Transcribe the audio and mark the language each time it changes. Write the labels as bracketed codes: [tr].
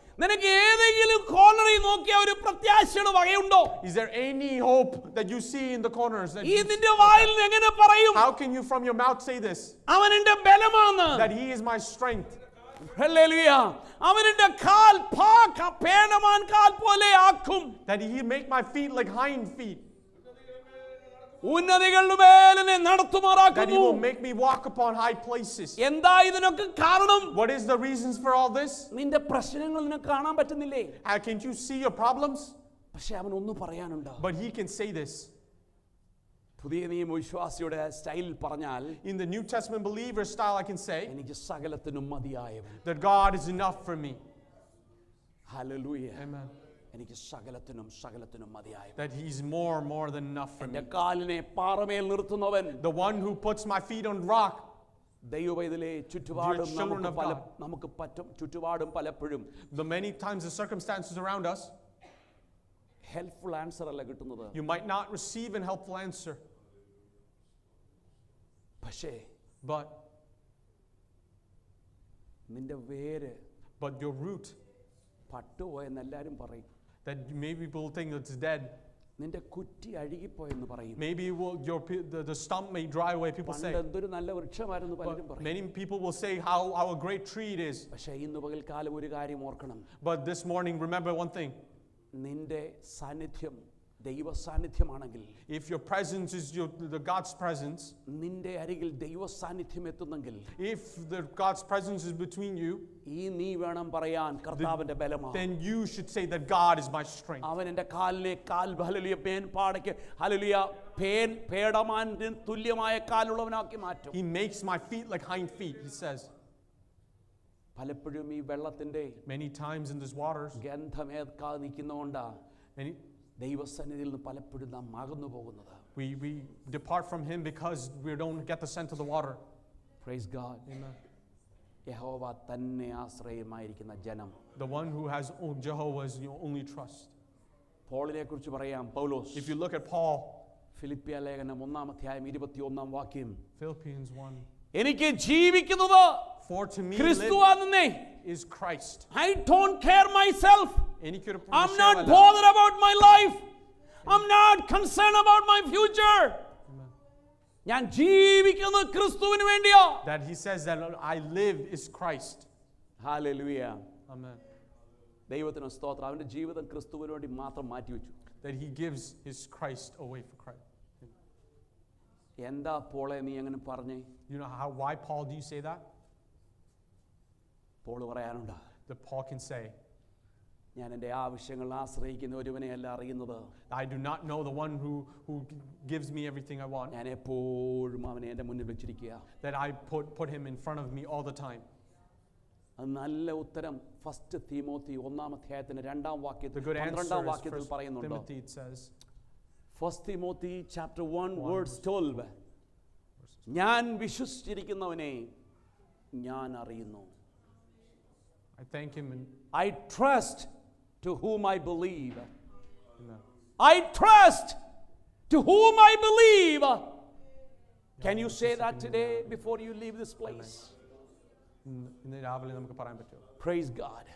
[ml] നിനക്ക് ഏതെങ്കിലും കോർണറിൽ നോക്കിയ ഒരു പ്രത്യാശയുടെ വകയുണ്ടോ? [en] Is there any hope that you see in the corners? [ml] ഈ നിന്റെ വായിൽ നിന്ന് എങ്ങനെ പറയും [en] How can you from your mouth say this? [ml] അവൻ എന്റെ ബലമാണ്? [en] That he is my strength. [ml] Hallelujah. അവൻ എന്റെ കാൽ പേടമാൻ കാൽ പോലെ ആക്കും. [en] That he make my feet like hind feet. [ml] ഉന്നതികളുടെ മേൽ എന്നെ [en] That he [ml] നടത്തുമാറാക്കുന്നു. [en] will make me walk upon high places. [ml] എന്താ ഇതിനൊക്കെ കാരണം? [en] What is the reasons for all this? [ml] നിന്റെ പ്രശ്നങ്ങൾ നിനക്ക് കാണാൻ പറ്റുന്നില്ലേ? [en] How can't you see your problems? [ml] പക്ഷെ അവൻ ഒന്ന് പറയാനുണ്ട്. [en] But he can say this. [ml] പുതിയ നിയമ വിശ്വാസിയുടെ സ്റ്റൈലിൽ പറഞ്ഞാൽ, [en] In the New Testament believer style, I can say [ml] എനിക്ക് സകലത്തിനും മതിയായവൻ. [en] that God is enough for me. [ml] Hallelujah. [en] Amen. [ml] എനിക്ക് സകലത്തിനും മതിയായവൻ. [en] That he's more than enough for me. [ml] എന്റെ കാലിനെ പാറമേൽ നിർത്തുന്നവൻ. [en] The one who puts my feet on rock. [ml] ദൈവവേദനയിലെ ചുറ്റുപാടും [en] Dear children of God. [ml] നമുക്ക് പറ്റും ചുറ്റുപാടും പലപ്പോഴും [en] The many times the circumstances around us, helpful answer [ml] അല്ല കിട്ടുന്നത്. [en] you might not receive a helpful answer. [ml] പക്ഷേ [en] But [ml] നിന്റെ വേര് [en] your root, [ml] പട്ടുപോയെന്ന് എല്ലാവരും പറയും. [en] that maybe people think it's dead. [ml] നിന്റെ കുറ്റി അഴുകിപ്പോയെന്ന് പറയും. [en] Maybe the stump may dry away, people [ml] പണ്ട് [en] say. [ml] എന്തൊരു നല്ല വൃക്ഷമായിരുന്നു പലരും [en] But [ml] പറയും. [en] many people will say how a great tree it is. [ml] പക്ഷേ ഇന്ന് പകൽക്കാലം ഒരു കാര്യം ഓർക്കണം. [en] But this morning, remember one thing. [ml] നിന്റെ സാന്നിധ്യം ദൈവ സാന്നിധ്യമാണെങ്കിൽ, [en] If your presence is the God's presence, [ml] നിന്റെ അരികിൽ ദൈവ സാന്നിധ്യം എത്തുന്നെങ്കിൽ, [en] if the God's presence is between you, [ml] ഈ നീ വേണം പറയാൻ കർത്താവിന്റെ ബലമാണ്. [en] then you should say that God is my strength. [ml] അവൻ എൻ്റെ കാലിനെ ഹല്ലേലൂയ പേൻ പാടയ്ക്ക് ഹല്ലേലൂയ പേടമാന് തുല്യമായ കാലുള്ളവനാക്കി മാറ്റും. [en] He makes my feet like hind feet, he says. [ml] പലപ്പോഴും ഈ വെള്ളത്തിന്റെ [en] Many times in this waters, [ml] ഗന്ധമേൽക്കാതെ നിൽക്കുന്നതുകൊണ്ടാ ദൈവസന്നിധിയിൽ നിന്ന് പലപ്പോഴും നാം അകന്നു പോകുന്നത്. [en] we depart from him because we don't get the scent of the water. Praise God. Amen. [ml] യഹോവ തന്നെ ആശ്രയമായിരിക്കുന്ന ജനം. [en] The one who has Jehovah's only trust. [ml] പോളിനെ കുറിച്ച് പറയാം. പൗലോസ്, [en] If you look at Paul, [ml] ഫിലിപ്പിയ ലേഖനം 1-21 വാക്യം, [en] Philippians 1, [ml] എനിക്ക് ജീവിക്കുന്നത് [en] for to me [ml] ക്രിസ്തുവാണെന്നേ. [en] is Christ. I don't care myself. I'm not Amen. bothered about my life. I'm not concerned about my future. [ml] ഞാൻ ജീവിക്കുന്നത് ക്രിസ്തുവിന് വേണ്ടിയാ. [en] That he says that I live is Christ. [ml] Hallelujah. [en] Amen. [ml] ദൈവത്തിന് സ്തോത്രം. അവന്റെ ജീവിതം ക്രിസ്തുവിന് വേണ്ടി മാത്രം മാറ്റിവെച്ചു. [en] That he gives his Christ away for Christ. [ml] എന്താ പോളെ നീ അങ്ങനെ പറഞ്ഞേ? [en] You know why Paul do you say that? [ml] Paul പറയാനുണ്ട്, [en] That Paul can say, [ml] ഞാൻ എൻ്റെ ആവശ്യങ്ങൾ ആശ്രയിക്കുന്ന ഒരുവനെയല്ല അറിയുന്നത്. [en] I do not know the one who gives me everything I want. [ml] ഞാൻ എപ്പോഴും അവനെ എൻ്റെ മുന്നിൽ വെച്ചിരിക്കുക. [en] That I put him in front of me all the time. [ml] അത് നല്ല ഉത്തരം 1 തീമോത്തി 1-ാം 2-ാം വാക്യത്തിൽ [en] The good answer [ml] 12-ാം [en] is [ml] വാക്യത്തിൽ [en] 1 [ml] പറയുന്നുണ്ട്. [en] Timothy, it says, 1 Timothy chapter 1 verse 12, [ml] ഞാൻ വിശ്വസിച്ചിരിക്കുന്നവനെ ഞാൻ അറിയുന്നു. [en] I thank him and I trust to whom I believe. Amen. I trust to whom I believe. Can you say that today before you leave this place? [ml] ഇന്ന് രാവിലെ നമുക്ക് പറയാൻ പറ്റുമോ? [en] Praise God.